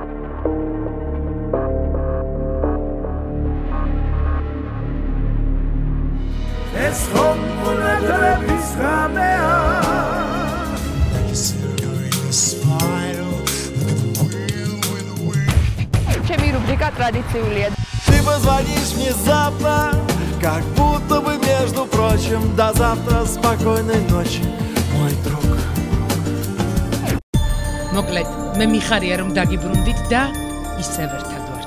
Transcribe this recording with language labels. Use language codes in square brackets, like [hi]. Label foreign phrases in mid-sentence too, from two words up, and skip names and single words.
[ka] ეს ხომ უნეტარების ღამეა ჩემი რუბრიკა ტრადიციულია. [ru] Ты позвонишь внезапно, как будто бы между прочим, до завтра спокойной ночи, мой друг. [ka] მოკლედ, მე მიხარია რომ დაგიბრუნდით და ისევ ერთად